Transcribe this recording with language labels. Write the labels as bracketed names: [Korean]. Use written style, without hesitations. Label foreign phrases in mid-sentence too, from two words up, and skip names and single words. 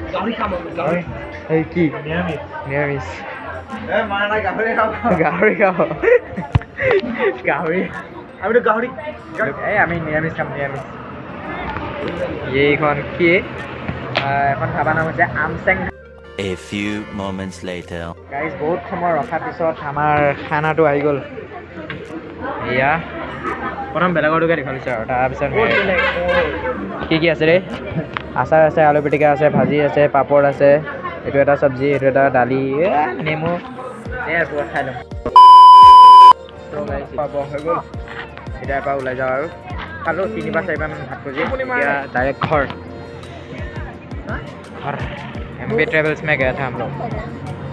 [Assamese] এই কি নিৰামিষ গাহৰি খাব গাহৰি এই আমি নিৰামিষ খাম নিৰামিষ। এইখন কি এখন ধাবা নাম হৈছে আমচেং। [English] A few moments later. [Assamese] গাইজ বহুত সময় ৰখাৰ পিছত আমাৰ খানাটো আহি গ'ল। এয়া প্ৰথম বেলেগৰটোকে দেখাইছোঁ আৰু তাৰপিছত কি আছে ৰে? আচাৰ আছে, আলু পিটিকা আছে, ভাজি আছে, পাপৰ আছে, এইটো এটা চব্জি, এইটো এটা দালি, নেমু পুৰা খাই লওঁ। হৈ গ'ল এতিয়াৰ পৰা ওলাই যাওঁ আৰু খালোঁ 3-4বাৰমান ভাত ভজি এতিয়া ডাইৰেক্ট [Hindi] घर एमपी ट्रेवल्स में गया था हम लोग।